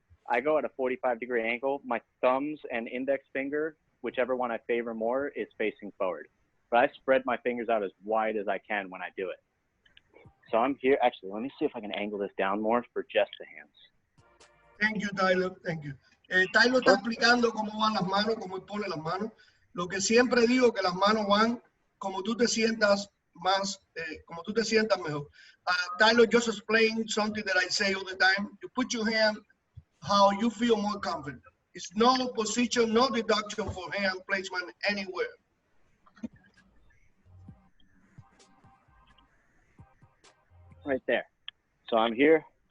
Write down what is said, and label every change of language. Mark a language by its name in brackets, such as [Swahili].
[English] I go at a 45-degree angle. My thumbs and index finger, whichever one I favor more, is facing forward. But I spread my fingers out as wide as I can when I do it. So I'm here. Actually, let me see if I can angle this down more for just the hands. Thank you, Tyler. Thank you. [Spanish] Tyler está explicando cómo van las manos, cómo él pone las manos. Lo que siempre digo, que las manos van como tú te sientas más, como tú te sientas mejor. [English] Tyler just explained something that I say all the time. You put your hand how you feel more confident. It's no position, no deduction for hand placement anywhere. Right there. So I'm here.